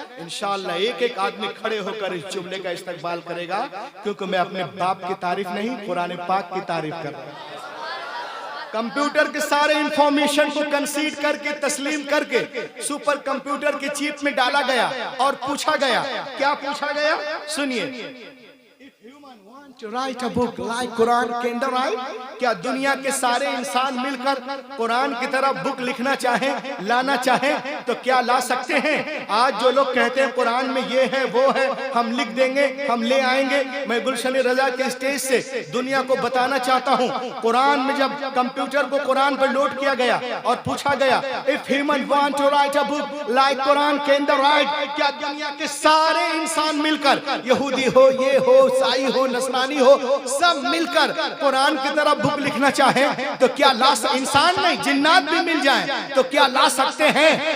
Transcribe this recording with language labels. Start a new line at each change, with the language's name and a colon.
Hindi: इंशाअल्लाह एक एक आदमी खड़े होकर इस जुमले का इस्तकबाल करेगा, क्योंकि मैं अपने बाप की तारीफ नहीं कुरान पाक की तारीफ कर रहा हूं। कंप्यूटर के सारे इंफॉर्मेशन को कंसीड करके तस्लीम करके सुपर कंप्यूटर के चिप में डाला गया और पूछा गया, क्या पूछा गया? सुनिए,
English: to write a book like Quran can they write?
Hindi: क्या दुनिया के सारे इंसान मिलकर कुरान की तरह बुक लिखना चाहें, लाना चाहें तो क्या ला सकते हैं? आज जो लोग कहते हैं कुरान में ये है वो है, हम लिख देंगे, हम ले आएंगे, मैं गुलशन रजा के स्टेज से दुनिया को बताना चाहता हूँ, कुरान में जब कंप्यूटर को कुरान पर लोड किया गया और पूछा गया
English: if human want to write a book like Quran can they write,
Hindi: क्या दुनिया के सारे इंसान मिलकर, यहूदी हो, ये हो, ईसाई हो, नसरानी हो, सब मिलकर कुरान की तरह बुक लिखना चाहे तो क्या ला इंसान नहीं जिन्नात भी मिल जाए तो क्या ला सकते हैं?